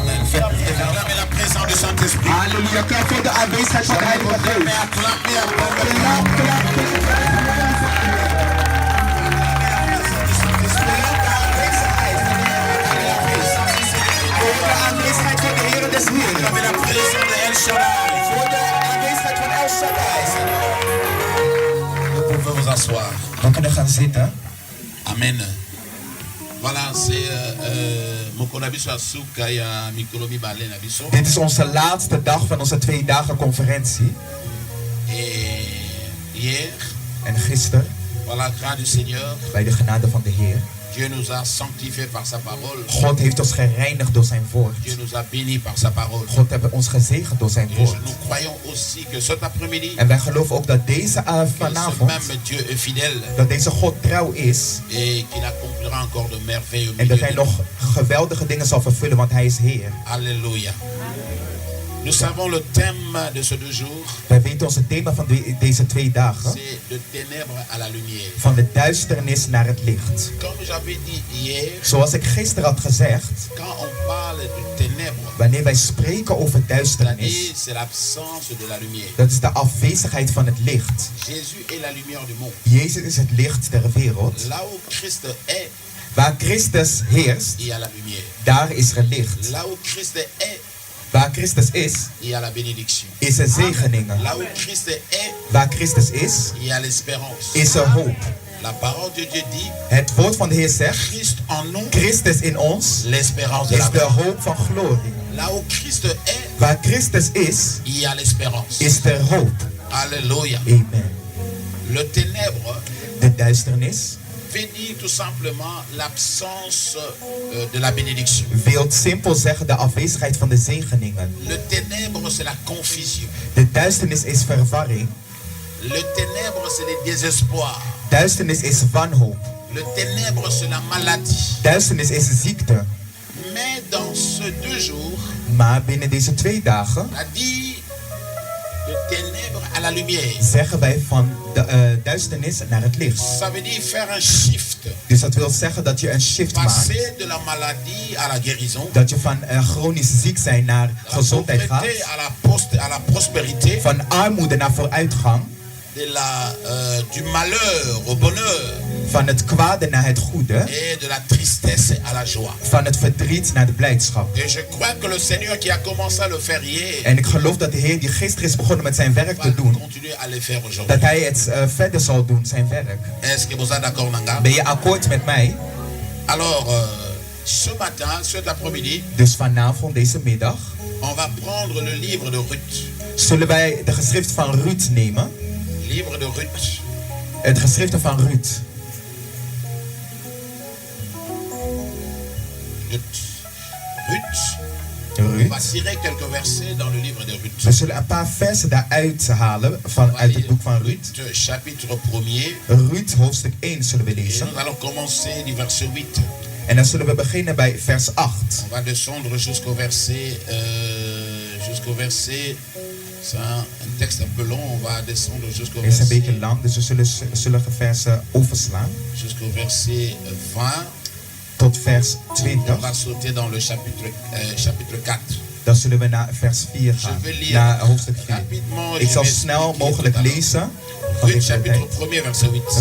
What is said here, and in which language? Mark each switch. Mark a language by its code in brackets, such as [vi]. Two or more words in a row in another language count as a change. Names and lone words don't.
[fr] Acclamez la présence du Saint-Esprit. [nl] Halleluja, klap voor de aanwezigheid van de Heilige Geest. [fr] Mais acclamez, acclamez. [nl] Klap, klap, voor de aanwezigheid van de Heer des Heeren. [fr] Acclamez la présence de El Shaddai. [nl] Voor de aanwezigheid van El Shaddai. [fr] Vous pouvez vous asseoir. [nl] We kunnen gaan zitten. Amen. [fr] Voilà, c'est [ln] Mokonabiso Asuka ya Mikolomi Bale Nabiso. [nl] Dit is onze laatste dag van onze 2 dagen conferentie. [fr] Et hier, [nl] En gisteren, [fr] voilà, grâce du Seigneur, [nl] bij de genade van de Heer, [fr] Dieu nous a sanctifiés par sa parole. [nl] God heeft ons gereinigd door zijn woord. [fr] Dieu nous a bénis par sa parole. [nl] God heeft ons gezegend door zijn [fr] Et [nl] woord. [fr] nous croyons aussi que cet après-midi, [nl] En wij geloven ook dat deze [fr] que ce [nl] vanavond, [fr] même Dieu est fidèle [nl] dat deze God trouw is. [fr] et qu'il accomplira encore de merveilles au [nl] En [fr] milieu [nl] dat hij [fr] de nous. [nl] nog geweldige dingen zal vervullen, want hij is Heer. [fr] Alléluia. Nous savons le thème de ces 2 jours, [nl] Wij weten onze thema van deze 2 dagen. [fr] c'est de ténèbres à la lumière. [nl] Van de duisternis naar het licht. [fr] Comme j'avais dit hier, [nl] Zoals ik gisteren had gezegd, [fr] quand on parle de ténèbres, [nl] wanneer wij spreken over duisternis, [fr] c'est-à-dire c'est l'absence de la lumière. [nl] dat is de afwezigheid van het licht. [fr] Jésus est la lumière du monde. [nl] Jezus is het licht der wereld. [fr] Là où Christ est, [nl] Waar Christus heerst, [fr] il y a la lumière. [nl] daar is er licht. [fr] Là où Christ est, [nl] Waar Christus is, [fr] il y a la bénédiction. [nl] is er zegeningen. [fr] Là où Christ est, [nl] Waar Christus is, [fr] il y a l'espérance. [nl] is er hoop. [fr] La parole de Dieu dit, [nl] Het woord van de Heer zegt, [fr] Christ en nous, [nl] Christus in ons [fr] l'espérance de [nl] is [fr] la de gloire. [nl] hoop van glorie. [fr] Là où Christ est, [nl] Waar Christus is, [fr] il y a l'espérance. [nl] is er hoop. [fr] Alléluia. Amen. Le ténèbre [nl] De duisternis [fr] veut dire tout simplement l'absence de la bénédiction. [nl] wil simpel zeggen de afwezigheid van de zegeningen. [fr] Le ténèbre, c'est la confusion. [nl] De duisternis is verwarring. [fr] Le ténèbre, c'est le désespoir. [nl] Duisternis is wanhoop. [fr] Le ténèbre, c'est la maladie. [nl] Duisternis is ziekte. [fr] Mais dans ces 2 jours, [nl] Maar binnen deze 2 dagen [fr] on a dit de ténèbres à la lumière. [nl] zeggen wij van de duisternis naar het licht. [fr] Ça veut dire faire un shift. [nl] Dus dat wil zeggen dat je een shift maakt. [fr] Passer de la maladie à la guérison. [nl] Dat je van chronisch ziek zijn naar [fr] De la [nl] gezondheid gaat. [fr] pauvreté à la prospérité. [nl] Van armoede naar vooruitgang. [fr] Du malheur au bonheur. [nl] Van het kwade naar het goede. [fr] Et de la tristesse à la joie. [nl] Van het verdriet naar de blijdschap. [fr] Et je crois que le Seigneur qui a commencé à le faire hier [nl] En ik geloof dat de Heer die gisteren is begonnen met zijn werk [fr] va [nl] te doen, [fr] continuer à le faire aujourd'hui. [nl] dat hij het verder zal doen, zijn werk. [fr] Est-ce que vous êtes d'accord, Nanga? [nl] Ben je akkoord met mij? [fr] Alors, ce matin, cet après-midi, [nl] Dus vanavond, deze middag, [fr] on va prendre le livre de Ruth. [nl] zullen wij de geschriften van Ruth nemen. [fr] Livre de Ruth. [nl] Het geschriften van Ruth. [fr] On va tirer quelques versets dans le livre de Ruth. [nl] We zullen een paar versen daaruit halen uit het boek van Ruth. [fr] Ruth, chapitre 1er. [nl] Ruth, hoofdstuk 1 zullen we [fr] Et [nl] lezen. [fr] nous allons commencer du verset 8. [nl] En dan zullen we beginnen bij vers 8. [fr] On va descendre jusqu'au verset. C'est un texte un peu long. On va descendre jusqu'au [nl] Het is een [fr] verset. [nl] beetje lang, dus we zullen sommige versen overslaan. [fr] Jusqu'au verset 20. [nl] Tot vers [fr] On [nl] 20. [fr] va sauter dans le chapitre 4. [nl] Dan zullen we naar vers 4 gaan. [fr] Je vais lire [nl] Naar hoofdstuk 4. [fr] rapidement. [nl] Ik [fr] je [nl] zal [fr] vais [nl] snel [fr] expliquer [nl] mogelijk [fr] tout à l'heure. [nl] lezen. [fr] Ruth, chapitre 1er, verset 8.